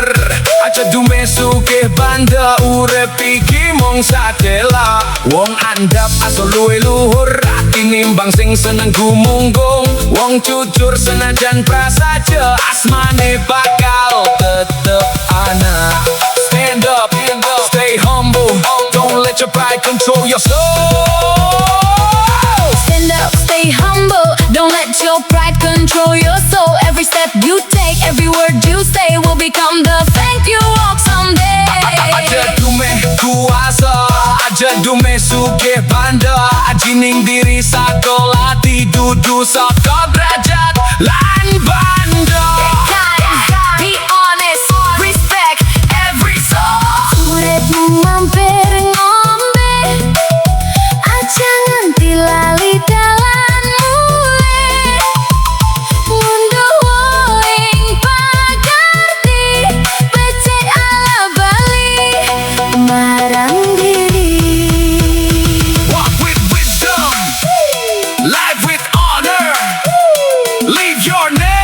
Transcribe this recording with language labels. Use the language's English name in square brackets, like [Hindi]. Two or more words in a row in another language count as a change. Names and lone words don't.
[Javanese] Aja dumeh sugih banda, urip iki mung sadela. Wong andap aso luwe luhur, ati nimbang sing seneng gumunggung. Wong jujur senajan prasaja, asmane bakal tetep ana. [English] Stand up, stay humble, don't let your pride control your soul. Stand up, stay humble, don't let your pride control your soul. Every step you take, every word you say will become the thank you walk someday. [Javanese] Aja dumeh kuasa, aja dumeh sugih banda. Aji ning diri sakolati, dudu saka derajat lan banda. [English] Be honest, respect every soul. [Javanese] Uripmu mampir ngombe, aja nganti lali dalan mulih. Ngunduh ing pakarti, becik ala bali marang diri. [English] Walk with wisdom, live with honor, leave your